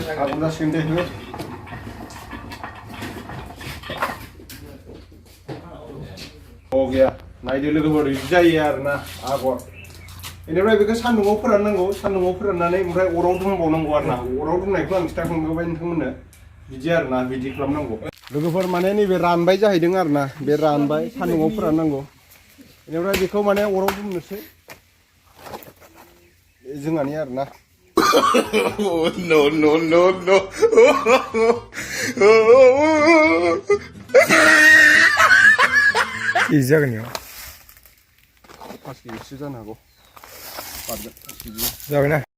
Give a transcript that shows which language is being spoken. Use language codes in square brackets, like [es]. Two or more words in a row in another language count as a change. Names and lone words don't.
[brx] आगर जासिगोन दे गैया नायदो लोगोफोर बिदि जायो आरोना आगर बेनिफ्राय बेखौ सान्दुङाव फोराननांगौ सान्दुङाव फोराननानै ओमफ्राय अराव दुंबावनांगौ आरोना अराव दुंनायखौ आं खिथाखांबाय नोंथांमोननो बिदि आरोना बिदि खालामनांगौ लोगोफोर माने नैबे रानबाय जाहैदों आरोना बे रानबाय सान्दुङाव फोराननांगौ बेनिफ्राय बेखौ माने अराव दुंनोसै जोंहानि आरोना [en] no no no no [brx] 이 जागोन पास केजिसो जानो हागौ जागोन ना